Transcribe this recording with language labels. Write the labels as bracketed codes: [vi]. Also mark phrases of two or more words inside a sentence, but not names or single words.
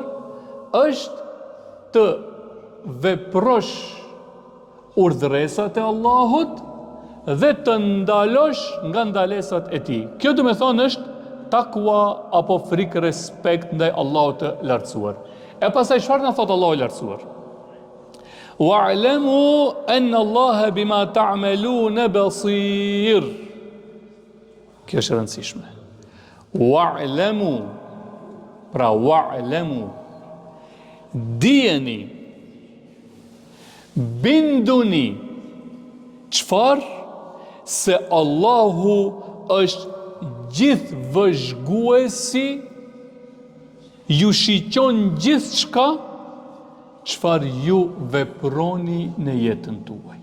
[sq] Është të veprosh urdhëresat e Allahut dhe të ndalosh nga ndalesat e tij. Kjo do të thonë është takwa apo frikë, respekt ndaj Allahut të lartësuar. E pastaj çfarë na thot Allahu i lartësuar? [ar] واعلموا أن الله بما تعملون بصير. [sq] Kjo është e rëndësishme. Wa'lamu, pra wa'lamu, dijeni, binduni, çfarë? Se Allahu është gjithë vëzhguesi, ju shiqon gjithçka çfarë ju veproni në jetën tuaj.